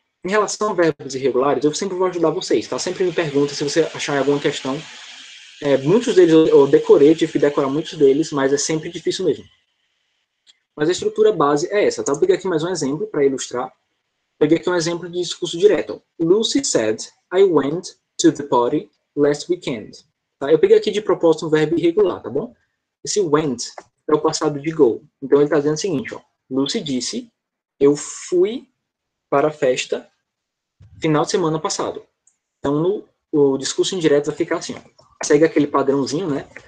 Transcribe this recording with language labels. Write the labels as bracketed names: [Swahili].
[Portuguese] Em relação a verbos irregulares, eu sempre vou ajudar vocês, tá? Sempre me pergunta se você achar alguma questão. Muitos deles eu decorei, tive que decorar muitos deles, mas é sempre difícil mesmo. Mas a estrutura base é essa, tá? Eu peguei aqui mais um exemplo para ilustrar. Peguei aqui um exemplo de discurso direto. [English] Lucy said, I went to the party last weekend. [Portuguese] Tá? Eu peguei aqui de propósito um verbo irregular, tá bom? Esse went é o passado de go. Então ele está dizendo o seguinte, ó. Lucy disse, eu fui para a festa final de semana passado. Então o discurso indireto vai ficar assim, ó. Segue aquele padrãozinho, né?